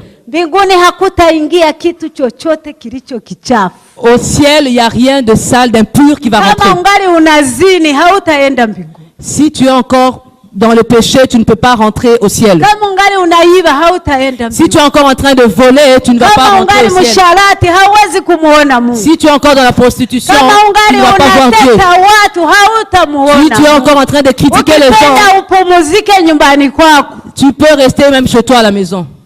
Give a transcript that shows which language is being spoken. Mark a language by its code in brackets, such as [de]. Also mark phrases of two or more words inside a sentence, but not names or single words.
[sw] Mbinguni hakutaingia kitu chochote kilicho kichafu. [fr] Au ciel, il y a rien de sale, d'impur qui va rentrer. [sw] Kama ungali unazini hautaenda mbinguni. [fr] Si tu es encore dans le péché, tu ne peux pas rentrer au ciel. Si tu es encore en train de voler, tu ne vas pas rentrer au ciel. Si tu es encore dans la prostitution, tu ne vas pas voir Dieu. Si tu es encore en train de critiquer les gens, tu peux rester même chez toi à la maison.